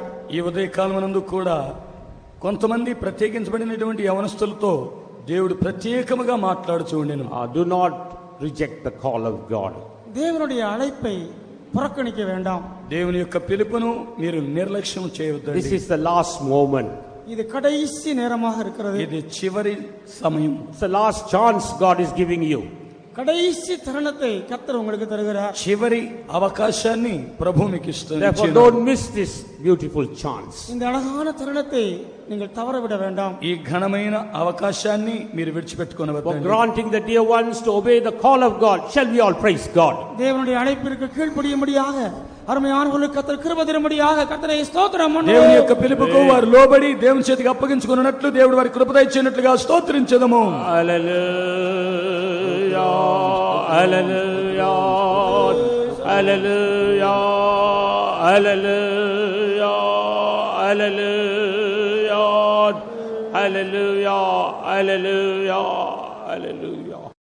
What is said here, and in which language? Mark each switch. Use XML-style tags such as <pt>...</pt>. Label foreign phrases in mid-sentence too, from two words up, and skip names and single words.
<te>ఈ ఉదయ కాలమునందు కూడా కొంతమంది ప్రత్యేకించబడినటువంటి యవనస్తులతో దేవుడు ప్రత్యేకముగా మాట్లాడుచూ ఉండెను.</te> <en>Do not reject the call of God.</en> <ta>தேவனுடைய அழைப்பை புறக்கணிக்க வேண்டாம்.</ta> <te>దేవుని యొక్క పిలుపును మీరు నిర్లక్ష్యం చేయవద్దండి.</te> <en>This is the last moment.</en> <ta>இது கடைசி நேரமாக இருக்கிறது.</ta> <te>ఇది చివరి సమయం.</te> <en>It's the last chance God is giving you.</en> <ta>கடைசி தருணத்தை கர்த்தர் உங்களுக்கு தருகிறார்.</ta> <te>చివరి అవకాశాన్ని ప్రభువు మీకు ఇస్తున్నాడు.</te> <en>Therefore don't miss this beautiful chance.</en> <ta>இந்த அழகான தருணத்தை நீங்கள் தவறவிட வேண்டாம்.</ta> <te>ఈ ఘనమైన అవకాశాన్ని మీరు విడిచిపెట్టుకొనవద్దు.</te> <en>For granting the dear ones to obey the call of God. Shall we all praise God?</en> <ta>தேவனுடைய அழைப்பிற்கு கீழ்ப்படியும்படியாக அருமையானவர்களுக்கு கர்த்தர் கிருபை தரும்படியாக கர்த்தரை స్తోత్రం பண்ணுவோம்.</ta> <te>దేవుని యొక్క పిలుపుకు వారు లోబడి దేవుని చేతికి అప్పగించుకొనున్నట్లు దేవుడు వారికి కృప దయచేయనట్లుగా స్తోత్రించెదము. హల్లెలూయా హల్లెలూయా హల్లెలూయా హల్లెలూయా హల్లెలూయా హల్లెలూయా హల్లెలూయా హల్లెలూయా.</te>